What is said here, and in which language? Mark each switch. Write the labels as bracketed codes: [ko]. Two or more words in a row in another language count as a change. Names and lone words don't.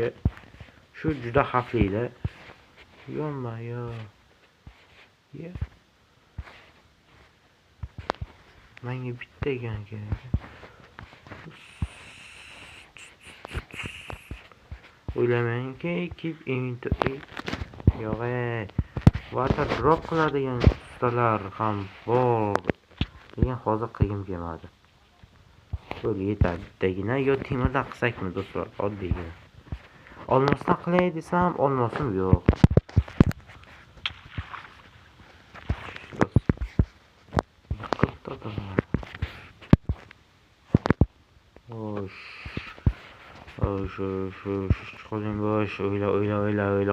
[uz] Shu juda xavfli-da. Yo. Menga bitta ekan kerak. O'ylamaymanki, [en] keep inventory. [uz] Yo'q, [en] water drop [uz] qiladigan ustalar ham bor. Lekin hozir qilgim kelmadi. Qo'l yetadi bittagina. Yo, temirdan qilsakmi do'stlar? Oddiygina. Olmosdan qilay desam, olmosim yo'q. Qo'ling bo'sh, o'yla.